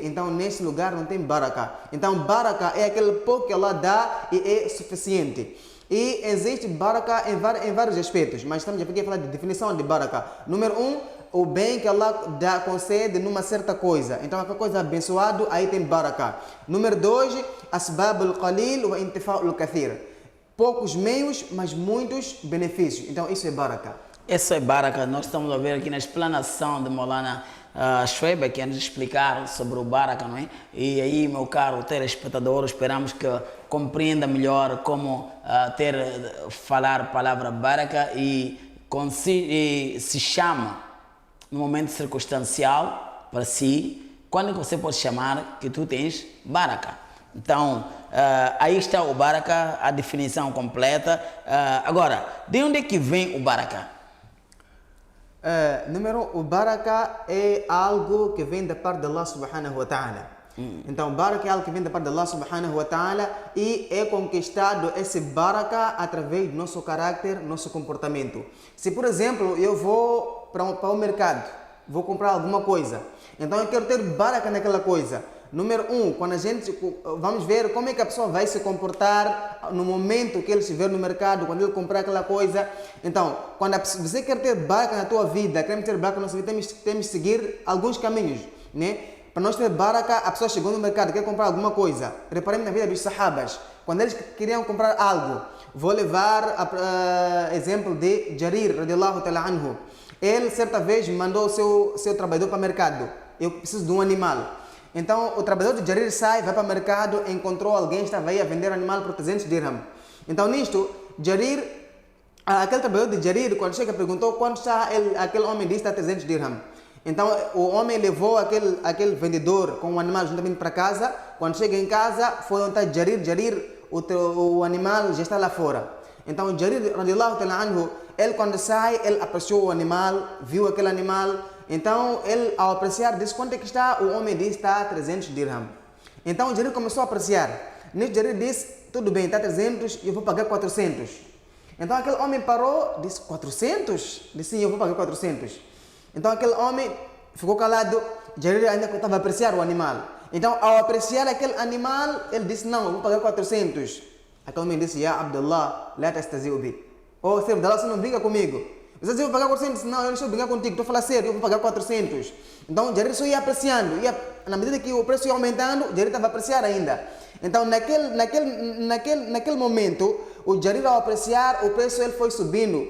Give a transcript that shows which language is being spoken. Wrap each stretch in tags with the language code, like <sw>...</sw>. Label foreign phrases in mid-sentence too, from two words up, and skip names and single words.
<pt>Então, nesse lugar não tem baraka. Então, baraka é aquele pouco que Allah dá e é suficiente. E existe baraka em vários aspectos, mas estamos aqui a falar de definição de baraka. Número 1, o bem que Allah concede numa certa coisa. Então, aquela coisa abençoada, aí tem baraka. Número 2,</pt> <ar>أسباب القليل وانتفاع الكثير.</ar> <pt>Poucos meios, mas muitos benefícios. Então, isso é baraka. Isso é Baraka. Nós estamos a ver aqui na explanação de Maulana Shoaib, que nos explicar sobre o Baraka, não é? E aí, meu caro telespectador, esperamos que compreenda melhor como falar a palavra Baraka e se chama no momento circunstancial para si, quando você pode chamar que tu tens Baraka. Então, aí está o Baraka, a definição completa. Agora, de onde é que vem o Baraka? O baraka é algo que vem da parte de Allah</pt> <ar>سبحانه وتعالى.</ar> <pt>Então, baraka é algo que vem da parte de Allah</pt> <ar>سبحانه وتعالى</ar> <pt>e é conquistado esse baraka através do nosso caráter, nosso comportamento. Se, por exemplo, eu vou para o mercado, vou comprar alguma coisa, então eu quero ter baraka naquela coisa. Número um, quando a gente vamos ver como é que a pessoa vai se comportar no momento que ele estiver no mercado, quando ele comprar aquela coisa. Então, quando você quer ter baraka na tua vida, queremos ter baraka na nossa vida, temos que seguir alguns caminhos, né? Para nós ter baraka, a pessoa chegou no mercado, quer comprar alguma coisa. Reparemos na vida dos sahabas, quando eles queriam comprar algo. Vou levar exemplo de Jarir,</pt> <ar>رضي الله تعالى عنه.</ar> <pt>Ele, certa vez, mandou o seu trabalhador para o mercado. Eu preciso de um animal. Então, o trabalhador de Jarir sai, vai para o mercado, encontrou alguém que estava aí a vender animal por 300 dirham. Então, nisto, Jarir, aquele trabalhador de Jarir, quando chega, perguntou quanto está aquele homem disse está 300 dirham. Então, o homem levou aquele vendedor com o animal juntamente para casa. Quando chega em casa, foi onde está Jarir, o animal já está lá fora. Então, Jarir,</pt> <ar>رضي الله تعالى عنه,</ar> <pt>ele quando sai, ele apreciou o animal, viu aquele animal. Então, ele, ao apreciar, disse quanto é que está? O homem disse está 300 dirham. Então, Jarir começou a apreciar. Nisso, Jarir disse, tudo bem, está 300, eu vou pagar 400. Então, aquele homem parou, disse, 400? Disse, sim, eu vou pagar 400. Então, aquele homem ficou calado. Jarir ainda estava a apreciar o animal. Então, ao apreciar aquele animal, ele disse, não, eu vou pagar 400. Aquele homem disse,</pt> <ar>يا عبد الله لا تستهزئ بي.</ar> <pt>Oh, servo de Allah, você não brinca comigo. Você disse, eu vou pagar 400. Não, eu não estou brincando contigo, estou a falar sério, eu vou pagar 400. Então, Jarir só ia apreciando. Na medida que o preço ia aumentando, Jarir estava a apreciar ainda. Então, naquele momento, o Jarir, ao apreciar, o preço ele foi subindo.</pt>